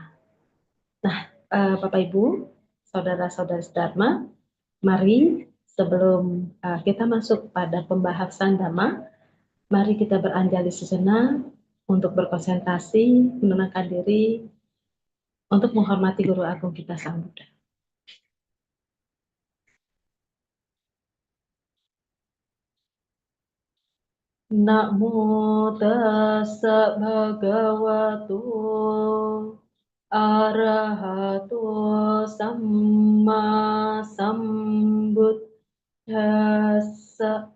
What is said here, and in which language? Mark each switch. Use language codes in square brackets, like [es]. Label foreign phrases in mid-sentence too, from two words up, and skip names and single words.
[id] Nah, Bapak Ibu, saudara-saudari Dharma, mari sebelum kita masuk pada pembahasan Dhamma, mari kita beranjali sejenak untuk berkonsentrasi, menenangkan diri, untuk menghormati Guru Agung kita Sang Buddha. [pi] Namo tassa bhagavato arahato samma sambuddhassa.